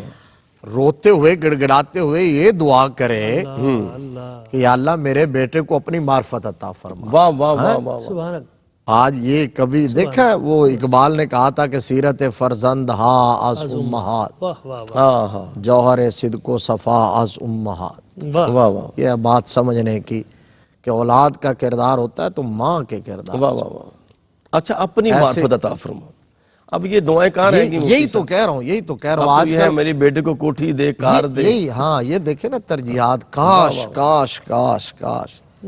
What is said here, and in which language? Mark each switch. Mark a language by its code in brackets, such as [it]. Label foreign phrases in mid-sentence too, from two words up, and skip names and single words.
[ur] روتے ہوئے گڑ گڑاتے ہوئے یہ دعا کرے کہ یا اللہ میرے بیٹے کو اپنی معرفت عطا فرما۔ واہ واہ واہ واہ، [ar] سبحان اللہ۔ [ur] آج یہ کبھی دیکھا ہے، وہ اقبال نے کہا تھا کہ [fa] سیرت فرزند ہا از امہات، [ur] واہ واہ واہ [fa] جوہر صدق و صفا از امہات۔ [ur] واہ واہ واہ یہ بات سمجھنے کی کہ اولاد کا کردار ہوتا ہے تو ماں کے کردار واہ واہ واہ۔ اچھا، اپنی معرفت عطا فرما، اب یہ دعائیں کہاں رہیں گی؟ یہی تو کہہ رہا ہوں، یہی تو کہہ رہا ہوں اب آج یہ ہے میرے بیٹے کو کوٹھی دے، کار دے، یہی ہاں، یہ دیکھیں نا ترجیحات، کاش کاش کاش کاش۔